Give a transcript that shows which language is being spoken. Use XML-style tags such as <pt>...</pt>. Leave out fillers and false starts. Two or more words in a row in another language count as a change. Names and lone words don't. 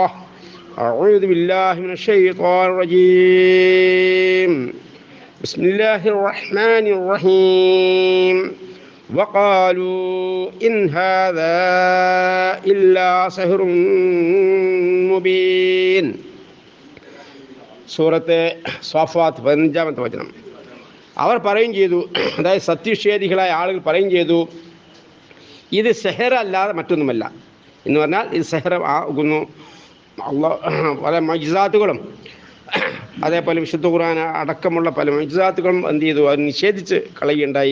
<ar>أعوذ بالله من الشيطان الرجيم. بسم الله الرحمن الرحيم. وقالوا إن هذا إلا سحر مبين.</ar> <ml>സൂറത്ത് സ്വാഫാത്ത് 15-ാമത്തെ വചനം. അവർ പറയുകയും ചെയ്തു, അതായത് സത്യനിഷേധികളായ ആളുകൾ പറയുകയും ചെയ്തു, ഇത് സെഹർ അല്ലാതെ മറ്റൊന്നുമല്ല എന്ന് പറഞ്ഞാൽ ഇത് സെഹർ ആകുന്നു. പല മജ്സാത്തുകളും അതേപോലെ വിശുദ്ധ ഖുർആൻ അടക്കമുള്ള പല മജ്സാത്തുകളും എന്ത് ചെയ്തു, അവർ നിഷേധിച്ച് കളയുകയുണ്ടായി.</ml>